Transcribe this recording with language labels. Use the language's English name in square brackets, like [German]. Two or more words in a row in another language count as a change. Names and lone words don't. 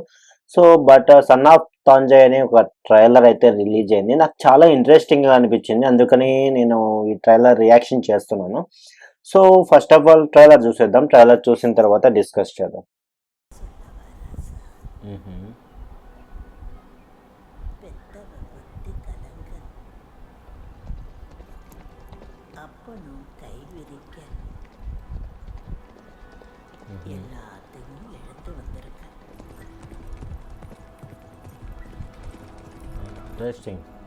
[English] so but [Telugu] 'సన్ ఆఫ్ తాంజాయ్' అనే ఒక ట్రైలర్ అయితే రిలీజ్ అయింది. నాకు చాలా ఇంట్రెస్టింగ్‌గా అనిపించింది. అందుకని నేను ఈ ట్రైలర్ రియాక్షన్ చేస్తున్నాను. [English] so first of all trailer [Telugu] చూసేద్దాం. ట్రైలర్ చూసిన తర్వాత డిస్కస్ చేద్దాం. మ్మ్. [Tamil] பெத்தவ புத்தி கலங்க அப்பனும் கை விரிக்க எல்லாத்தையும் இழந்து வந்திருக்க [Telugu] ఇంట్రెస్టింగ్.